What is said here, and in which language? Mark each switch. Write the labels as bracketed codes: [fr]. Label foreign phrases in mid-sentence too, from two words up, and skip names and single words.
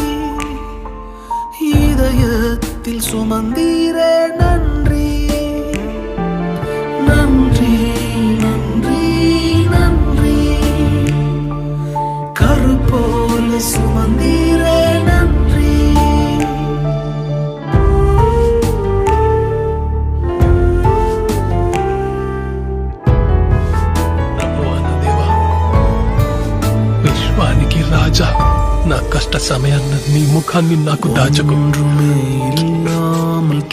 [ta] இதயத்தில் சுமந்தீரே நன்றி நன்றி நன்றி நன்றி கருப்போல சுமந்தீரே நன்றி [te] ప్రభువైన దేవా, విశ్వానికి రాజా, నా కష్ట సమయాన్ని నీ ముఖాన్ని నాకు దాచుకో.